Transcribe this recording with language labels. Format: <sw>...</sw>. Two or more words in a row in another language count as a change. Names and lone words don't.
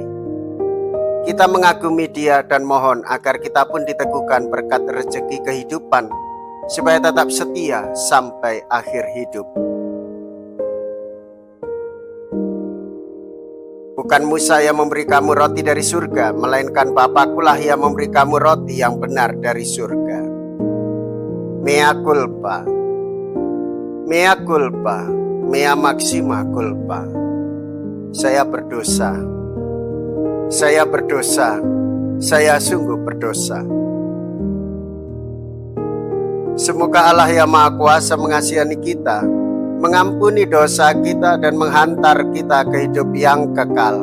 <id>Kita mengagumi Dia dan mohon agar kita pun diteguhkan berkat rezeki kehidupan, supaya tetap setia sampai akhir hidup. Bukan Musa yang memberi kamu roti dari surga, melainkan Bapa-Kulah yang memberi kamu roti yang benar dari surga.</id> <la>Mea culpa, mea culpa, mea maxima culpa.</la> <id>Saya berdosa, saya berdosa, saya sungguh berdosa. Semoga Allah yang Maha Kuasa mengasihani kita, mengampuni dosa kita dan menghantar kita ke hidup yang kekal.</id>